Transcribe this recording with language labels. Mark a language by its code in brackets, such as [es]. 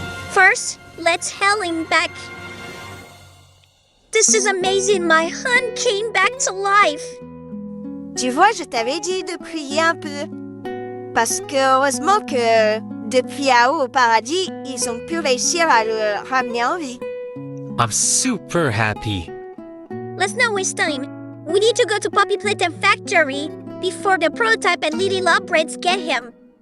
[en] First, let's hail him back. This is amazing, my hun came back to life. [fr] Tu vois, je t'avais dit de prier un peu. Parce que heureusement que depuis à haut au paradis, ils ont pu réussir à le ramener en vie. [en] I'm super happy. Let's not waste time. We need to go to Poppy Playtime Factory before the prototype and Lily Lawbreads get him.